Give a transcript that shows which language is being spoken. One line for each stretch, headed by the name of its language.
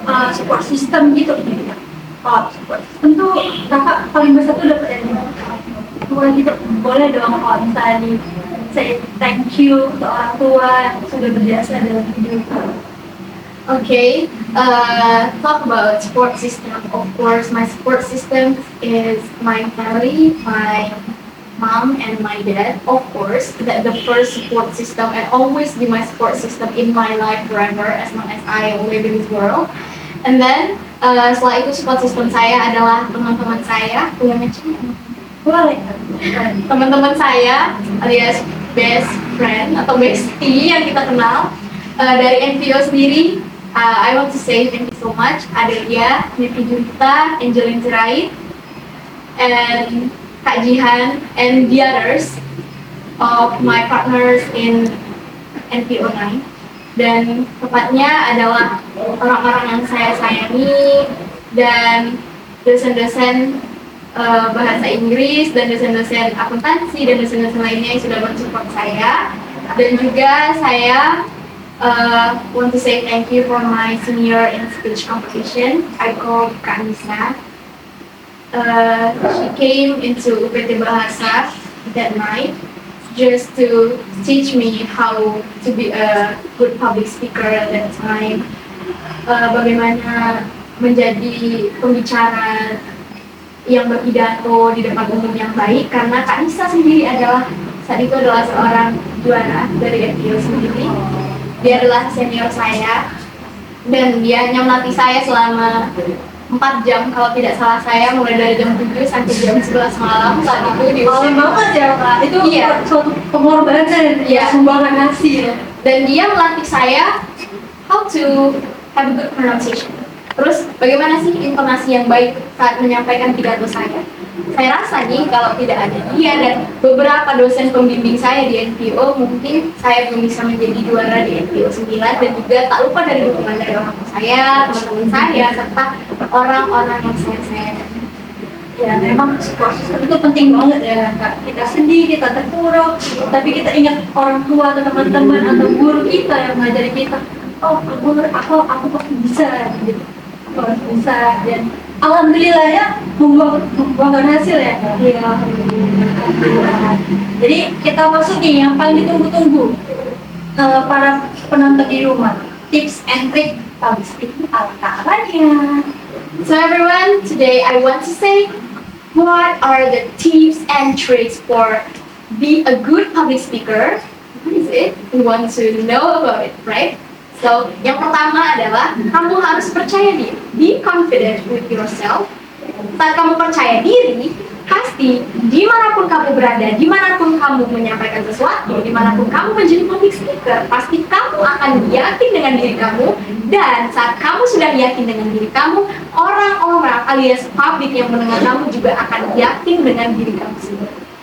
Indonesian: Support system gitu. Support system tuh kakak paling besar tuh dapat dari Tuhan gitu. Boleh dong kalau misalnya
English: say thank you
Indonesian: ke orang tua yang sudah berjasa dalam hidup.
English: Okay, talk about support system. Of course, my support system is my family, my mom and my dad. Of course, that the first support system and always be my support system in my life forever as long as I live in this world. And then
Indonesian: setelah itu support system saya adalah teman-teman saya, Boleh. teman-teman saya alias best friend atau bestie yang kita kenal dari NPO sendiri.
English: I want to say thank you so much Adelia, Niti Junta, Angelin Sirait, and Kak Jihan, and the others of my partners in NPO 9.
Indonesian: Dan tepatnya adalah orang-orang yang saya sayangi dan dosen-dosen bahasa Inggris dan dosen-dosen akuntansi dan dosen-dosen lainnya yang sudah mensupport saya. Dan juga saya
English: want to say thank you for my senior in speech competition. I called Kak Nisa. She came into UPT Bahasa that night just to teach me how to be a good public speaker at that time.
Indonesian: Bagaimana menjadi pembicara yang berpidato di depan umum yang baik, karena Kak Nisa sendiri saat itu adalah seorang juara dari NPO sendiri. Dia adalah senior saya dan dia hanya melatih saya selama 4 jam kalau tidak salah saya, mulai dari jam 7 sampai jam 11 malam saat itu di Malam banget ya Kak, itu suatu pengorbanan, sumbangan hasil. Dan dia melatih saya
English: how to have a good pronunciation.
Indonesian: Terus bagaimana sih intonasi yang baik saat menyampaikan pidato saya? Saya rasa nih kalau tidak ada dia dan beberapa dosen pembimbing saya di NPO, mungkin saya belum bisa menjadi juara di NPO 9, dan juga tak lupa dari dukungan dari orang tua saya, teman-teman saya, serta orang-orang yang saya sayangi. Ya memang support system itu penting banget ya Kak. Kita sedih, kita terpuruk, tapi kita ingat orang tua atau teman-teman atau guru kita yang mengajari kita. Oh, aku pasti bisa gitu. Pasti bisa, dan alhamdulillah ya membuahkan hasil ya. Iya, alhamdulillah. Jadi kita masuk nih yang paling ditunggu-tunggu para penonton di rumah.
English: Tips and trick public speaking ala Kak Rania. So everyone, today I want to say, what are the tips and tricks for be a good public speaker? What is it? We want to know about it, right?
Indonesian: So, yang pertama adalah kamu harus percaya diri.
English: Be confident with yourself.
Indonesian: Saat kamu percaya diri, pasti dimanapun kamu berada, dimanapun kamu menyampaikan sesuatu, dimanapun kamu menjadi public speaker, pasti kamu akan yakin dengan diri kamu. Dan saat kamu sudah yakin dengan diri kamu, orang-orang alias publik yang mendengar kamu juga akan yakin dengan diri kamu sendiri.